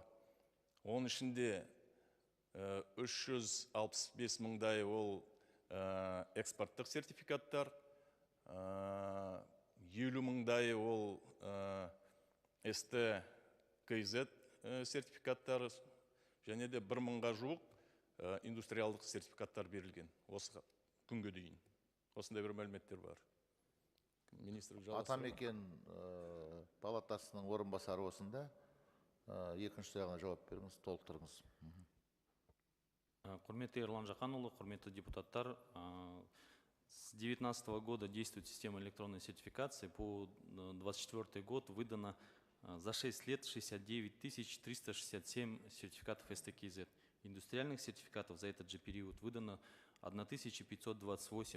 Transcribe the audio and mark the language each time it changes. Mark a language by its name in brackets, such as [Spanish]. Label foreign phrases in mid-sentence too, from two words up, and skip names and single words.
[Kazakh] Оның ішінде 365 мыңдай ол экспорттық сертификаттар, 50 мыңдай ол СТКЗ сертификаттары, және де 1 мыңға жуық индустриалдық сертификаттар берілген осы күнге дейін. Осындай бір мәліметтер бар. Атамекен палатасының орынбасары осында. Екінші сұрағына жауап беріңіз, толықтырыңыз. Құрметті Ерлан Жақанұлы, құрметті депутаттар, [Russian] с 2019 года действует система электронной сертификации. По 2024 год выдано за 6 лет 69 367 сертификатов СТКЗ. Индустриальных сертификатов за этот же период выдано 1528.